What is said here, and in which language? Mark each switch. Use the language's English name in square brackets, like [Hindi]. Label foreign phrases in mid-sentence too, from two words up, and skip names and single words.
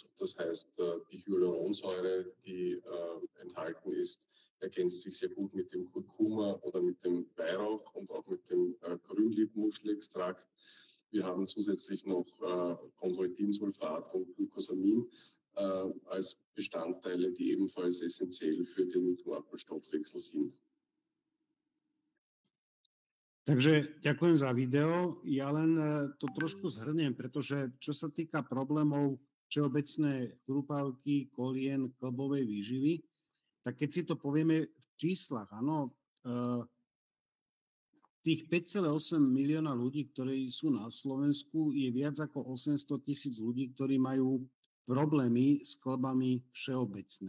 [German] Das heißt, die Hyaluronsäure, die enthalten ist, ergänzt sich sehr gut mit dem Kurkuma oder mit dem Weihrauch und auch mit dem Grünliebmuschelextrakt. Wir haben zusätzlich noch Chondroitinsulfat und Glucosamin als Bestandteile, die ebenfalls essentiell für den Knorpelstoffwechsel sind. [Slovak] Takže ďakujem za video. Ja len to trošku zhrniem, pretože čo sa týka problémov všeobecné chrupavky, kolien, klbovej výživy, tak keď si to povieme v číslach, áno, tých 5,8 milióna ľudí, ktorí sú na Slovensku, je viac ako 800,000 ľudí, ktorí majú problémy s klbami všeobecne.